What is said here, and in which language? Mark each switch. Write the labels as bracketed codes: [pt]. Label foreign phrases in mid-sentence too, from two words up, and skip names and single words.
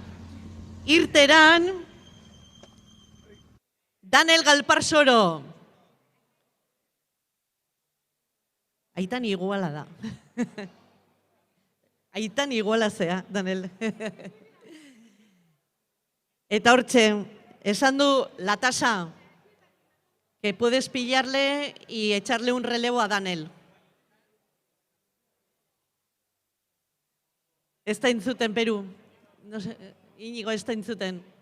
[eu] Irteran, Daniel Galparsoro. Aitan iguala da. Aitan iguala zea, Daniel. Eta hortxe, esan du [es] la tasa, que puedes pillarle y echarle un relevo a Daniel. [eu] Ez da intzuten, Peru. [es] No sé, [eu] Íñigo, ez da intzuten.